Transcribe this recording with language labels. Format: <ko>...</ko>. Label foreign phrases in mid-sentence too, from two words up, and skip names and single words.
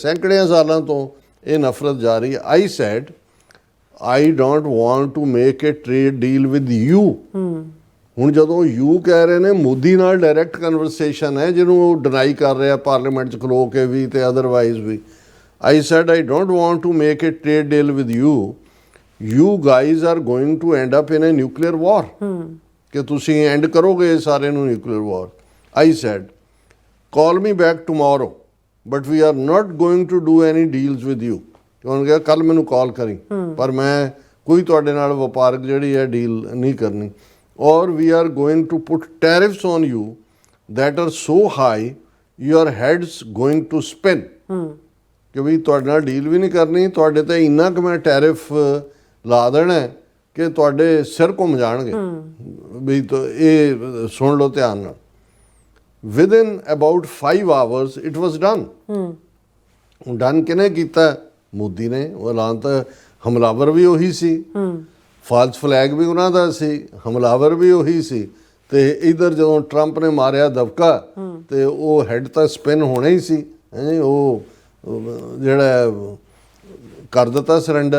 <pa>ਸੈਂਕੜਿਆਂ ਸਾਲਾਂ ਤੋਂ ਇਹ ਨਫ਼ਰਤ ਜਾਰੀ ਹੈ।</pa> <en>I said I don't want to make a trade deal with you.</en> <pa>ਹੁਣ ਜਦੋਂ ਯੂ ਕਹਿ ਰਹੇ ਨੇ, ਮੋਦੀ ਨਾਲ</pa> <en>direct conversation</en> <pa>ਹੈ ਜਿਹਨੂੰ ਉਹ ਡਿਨਾਈ ਕਰ ਰਿਹਾ ਪਾਰਲੀਮੈਂਟ 'ਚ ਖਲੋ ਕੇ ਵੀ ਤੇ ਅਦਰਵਾਈਜ਼ ਵੀ।</pa> <en>I said I don't want to make a trade deal with you. You guys are going to end up in a nuclear war.</en> <pa>ਕਿ ਤੁਸੀਂ ਐਂਡ ਕਰੋਗੇ ਸਾਰੇ ਨੂੰ</pa> <en>nuclear war. I said, call me back tomorrow, but we are not going to do any deals with you.</en> <pa>ਉਹਨੇ ਕਿਹਾ ਕੱਲ ਮੈਨੂੰ ਕਾਲ ਕਰੀ, ਪਰ ਮੈਂ ਕੋਈ ਤੁਹਾਡੇ ਨਾਲ ਵਪਾਰਕ ਜਿਹੜੀ ਹੈ ਡੀਲ ਨਹੀਂ ਕਰਨੀ।</pa> <en>Or we are going to put tariffs on you that are so high your head's going to spin.</en> <pa>ਕਿ ਵੀ ਤੁਹਾਡੇ ਨਾਲ ਡੀਲ ਵੀ ਨਹੀਂ ਕਰਨੀ, ਤੁਹਾਡੇ ਤੇ ਇੰਨਾ ਕੁ ਮੈਂ ਟੈਰਿਫ ਲਾ ਦੇਣਾ ਕਿ ਤੁਹਾਡੇ ਸਿਰ ਘੁੰਮ ਜਾਣਗੇ। ਵੀ ਇਹ ਸੁਣ ਲਓ ਧਿਆਨ ਨਾਲ।</pa> <en>within about 5 hours it was done.</en> <pa>ਡਨ ਕਿਹਨੇ ਕੀਤਾ? ਮੋਦੀ ਨੇ। ਉਹ ਐਲਾਨ ਤਾਂ ਹਮਲਾਵਰ ਵੀ ਉਹੀ ਸੀ,</pa> <en>false flag</en> <pa>ਵੀ ਉਹਨਾਂ ਦਾ ਸੀ, ਹਮਲਾਵਰ ਵੀ ਉਹੀ ਸੀ। ਤੇ ਇਧਰ ਜਦੋਂ ਟਰੰਪ ਨੇ ਮਾਰਿਆ ਦਬਕਾ ਤੇ ਉਹ ਹੈਡ ਤਾਂ ਸਪਿਨ ਹੋਣਾ ਹੀ ਸੀ। ਉਹ ਜਿਹੜਾ ਕਰ ਦਿੱਤਾ ਸਰੈਂਡਰ।</pa>